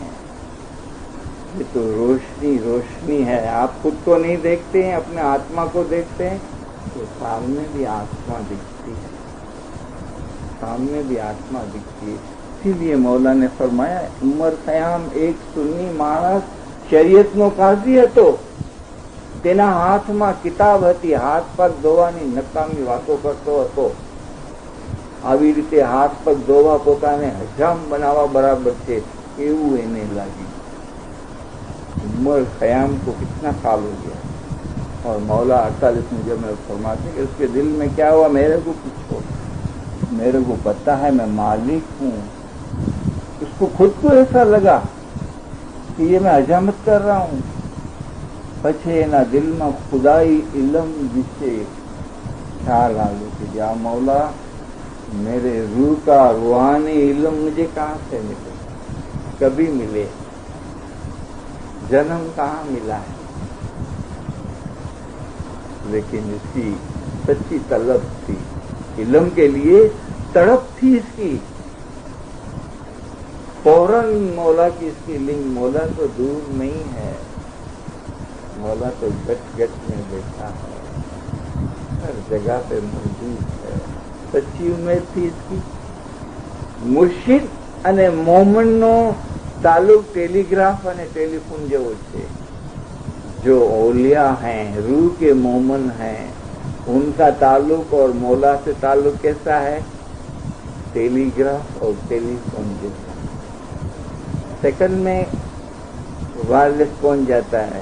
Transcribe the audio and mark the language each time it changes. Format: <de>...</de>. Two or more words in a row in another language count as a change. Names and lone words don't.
<ur>یہ تو روشنی ہے. آپ خود کو نہیں دیکھتے ہیں، اپنے آتما کو دیکھتے ہیں تو سامنے بھی آتما دکھتی ہے. اسی لیے مولا نے فرمایا عمر خیام ایک سنی مانس شریعت</ur> <gu>નો કાઝી હતો. તેના હાથમાં કિતાબ હતી. હાથ પગ ધોવાની નકામી વાતો કરતો હતો. આવી રીતે હાથ પગ ધોવા પોતાને હજામ બનાવવા બરાબર છે એવું એને લાગ્યું.</gu> <ur>عمر خیام کو کتنا سال ہو گیا اور مولا 48 میں جب میں فرماتے کہ اس کے دل میں کیا ہوا میرے کو پوچھو. میرے کو پتا ہے میں مالک ہوں. اس کو خود کو ایسا لگا کہ یہ میں حجامت کر رہا ہوں. پچھے</ur> <gu>એના દિલમાં ખુદાઈ ઇલમ વિશે ખ્યાલ આવ્યો</gu> <ur>کہ یا مولا میرے روح کا روحانی علم مجھے کہاں سے ملے؟ کبھی ملے؟ جنم کہاں ملا ہے؟ لیکن اس کی سچی طلب تھی، علم کے لیے تڑپ تھی اس کی. فوراً مولا کی اس کی لنک. مولا تو دور نہیں ہے، مولا تو گٹ میں بیٹھا ہے، ہر جگہ پہ موجود ہے. سچی امید تھی اس کی.</ur> <gu>مرشد અને મોમનનો તાલુક ટેલિગ્રાફ અને ટેલિફોન જેવો છે.</gu> <ur>جو اولیاء ہیں، روح کے مومن ہیں، ان کا تعلق اور مولا سے تعلق کیسا ہے؟ ٹیلی گراف اور ٹیلی فون جیسا. سیکنڈ میں وائرلیس پہنچ جاتا ہے.</ur>